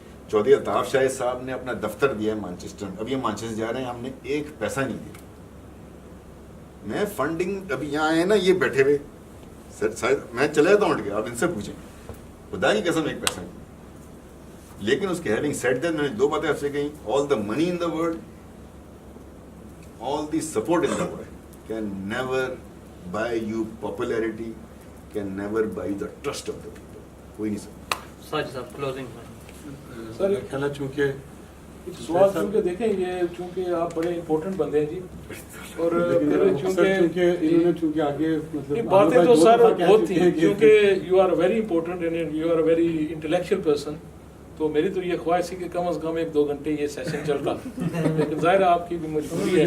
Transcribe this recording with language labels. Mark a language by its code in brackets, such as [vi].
[ur] چودھری الطاف شاہد صاحب نے اپنا دفتر دیا ہے مانچسٹر میں. اب یہ مانچسٹر جا رہے ہیں, ہم نے 1 پیسہ نہیں دیا. میں فنڈنگ ابھی یہاں آئے نا, یہ بیٹھے ہوئے سر, میں چلے جاتا ہوں اٹھ کے, آپ ان سے پوچھیں, خدا کی قسم 1 پیسہ نہیں. لیکن اس کے [en] having said that, [ur] میں نے 2 باتیں آپ سے کہیں. [en] All the money in the world, all the support in the world can never buy you popularity, can never buy the trust of the people. [ur] کوئی نہیں سکتا. ساجد صاحب کلوزنگ سر خیال چونکہ سوال چونکہ دیکھیں, یہ چونکہ آپ بڑے امپورٹنٹ بندے ہیں جی, اور چونکہ آگے باتیں تو سر بہت تھیں, کیونکہ [en] You are very important and you are very intellectual person. [ur] تو میری تو یہ خواہش تھی کہ کم از کم 1-2 گھنٹے یہ سیشن چلتا, لیکن ظاہر آپ کی بھی مجبوری ہے.